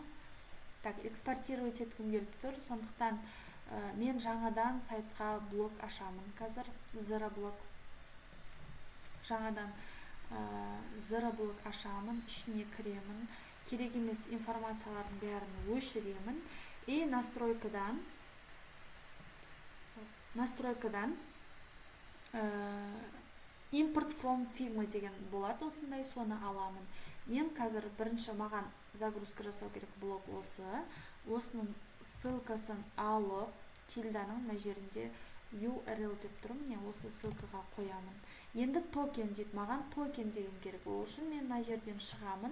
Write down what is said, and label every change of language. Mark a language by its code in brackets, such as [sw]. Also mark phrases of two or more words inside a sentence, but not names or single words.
[kk] Так, экспортировать еткім келіп тұр. Сондықтан мен жаңадан сайтқа блог ашамын қазір. Zero блог. Жаңадан Zero блог ашамын, ішіне кіремін. Керек емес информациялардың бәрін өшіремін. И настройкадан [en] import from Figma [kk] деген болады, осындай, соны аламын. Мен қазір бірінші маған загрузка жасау керек блог осы. Осының ссылкасын алып, тильданың мына жерінде URL деп тұрмын, не осы ссылкаға қоямын. Енді токен дейді, маған токен деген керек. Ол үшін мен мына жерден шығамын.